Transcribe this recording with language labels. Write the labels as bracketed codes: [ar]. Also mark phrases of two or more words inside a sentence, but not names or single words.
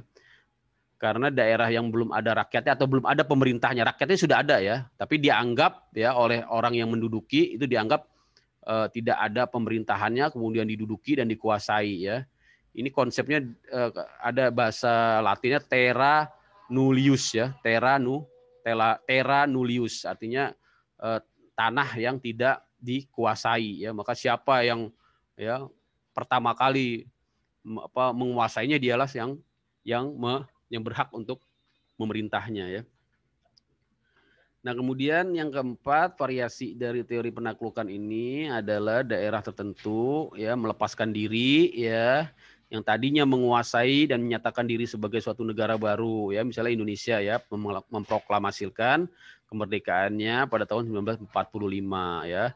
[id] Karena daerah yang belum ada rakyatnya atau belum ada pemerintahnya, rakyatnya sudah ada ya, tapi dianggap ya oleh orang yang menduduki itu dianggap tidak ada pemerintahannya, kemudian diduduki dan dikuasai ya. Ini konsepnya ada bahasa Latinnya [la] terra nullius [id] ya, [la] terra nullius, [id] artinya tanah yang tidak dikuasai ya. Maka siapa yang ya pertama kali menguasainya, dialah yang berhak untuk memerintahnya ya. Nah, kemudian yang keempat, variasi dari teori penaklukan ini adalah daerah tertentu ya melepaskan diri ya, yang tadinya menguasai dan menyatakan diri sebagai suatu negara baru ya, misalnya Indonesia ya memproklamasikan kemerdekaannya pada tahun 1945 ya.